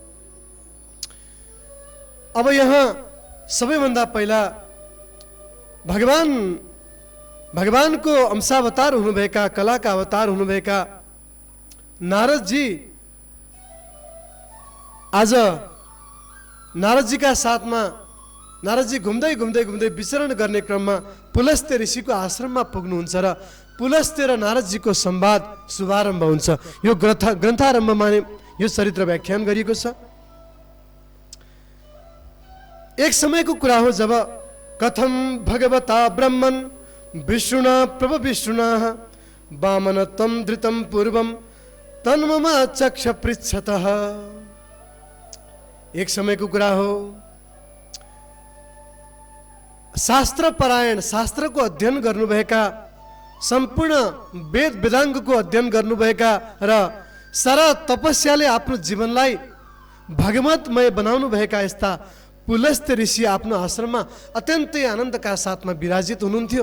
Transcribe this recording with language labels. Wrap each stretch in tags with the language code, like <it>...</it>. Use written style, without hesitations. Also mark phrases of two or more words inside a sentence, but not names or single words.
<ne>अब यहाँ सबैभन्दा पहिला भगवानको अंशावतार हुनुभएका कलाका अवतार हुनुभएका नारदजी आज नारदजीका साथमा नारदजी घुम्दै विचरण गर्ने क्रममा पुलस्त्य ऋषिको आश्रममा पुग्नुहुन्छ र पुलस्त्य र नारदजीको संवाद शुभारम्भ हुन्छ। यो ग्रन्थारम्भमा यो चरित्र व्याख्यान गरिएको छ। एक समयको कुरा हो जब</ne> <sa>कथम भगवता ब्रह्मन् विष्णुना प्रभ विष्णुना वामन तम धृतम पूर्वम तन्मम चक्ष पृच्छतः।</sa> <ne>एक समयको कुरा हो शास्त्र परायण शास्त्रको अध्ययन गर्नुभएका सम्पूर्ण वेद वेदाङ्गको अध्ययन गर्नुभएका र सारा तपस्याले आफ्नो जीवनलाई भगवतमय बनाउनु भएका यस्ता पुलस्त्य ऋषि आफ्नो आश्रममा अत्यन्तै आनन्दका साथमा विराजित हुनुहुन्थ्यो।</ne>